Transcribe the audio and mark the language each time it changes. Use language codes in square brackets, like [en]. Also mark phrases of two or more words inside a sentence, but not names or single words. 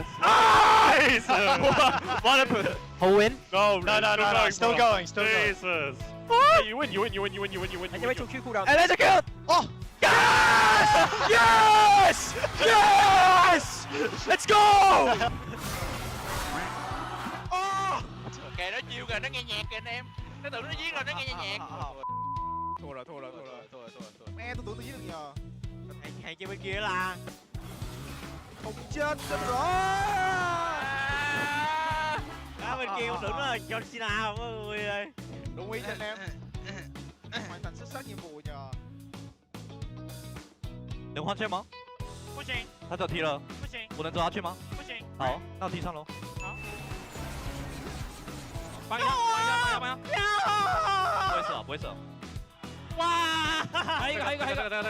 [en] Ah! Jesus! Ah! What happened? Whole win? No, still going, still going. Jesus! Hey, you win. And you wait till Q cooldown. And there's a kill! Oh! Yes! Yes! Yes! Let's go! [vi] Kệ nó chiêu kìa, nó nghe nhạc kìa anh em. Nó tưởng nó giết rồi, nó nghe nhạc. Thua rồi. Mẹ tôi tưởng tôi giết được nhờ. Hàng kia bên kia là không chết rồi. Bên kia cũng tưởng nó là John Cena mọi người ơi. Đúng ý cho anh em. [zh] 完成自身 [vi] nhiệm vụ nhờ。 [zh] 能换线吗？不行，他只有踢了，不行，我能走下去吗？不行。好，那我踢上喽。好。帮一下，帮一下，帮一下。不会射，不会射。哇！还有一个，还有一个，还有一个。